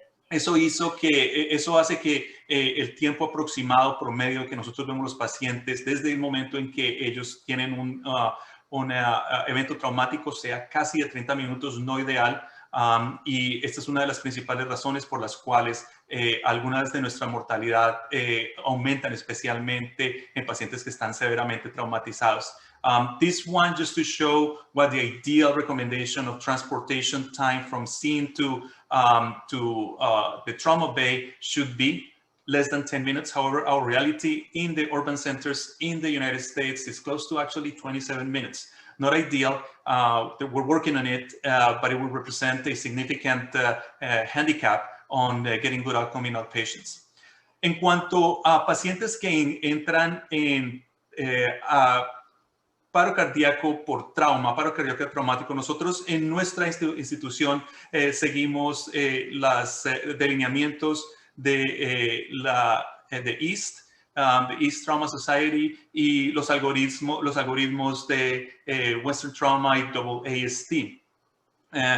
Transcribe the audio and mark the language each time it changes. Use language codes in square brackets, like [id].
[es] Eso hace que el tiempo aproximado promedio que nosotros vemos los pacientes desde el momento en que ellos tienen un evento traumático sea casi de 30 minutos, no ideal. Y esta es una de las principales razones por las cuales algunas de nuestra mortalidad aumentan, especialmente en pacientes que están severamente traumatizados. [en] This one just to show what the ideal recommendation of transportation time from scene to the trauma bay should be, less than 10 minutes. However, our reality in the urban centers in the United States is close to actually 27 minutes. Not ideal, we're working on it, but it will represent a significant handicap on getting good outcome in outpatients. [es] En cuanto a pacientes que entran en paro cardíaco por trauma, paro cardíaco traumático, nosotros en nuestra institución seguimos los delineamientos de East Trauma Society y los algoritmos de Western Trauma y AAST.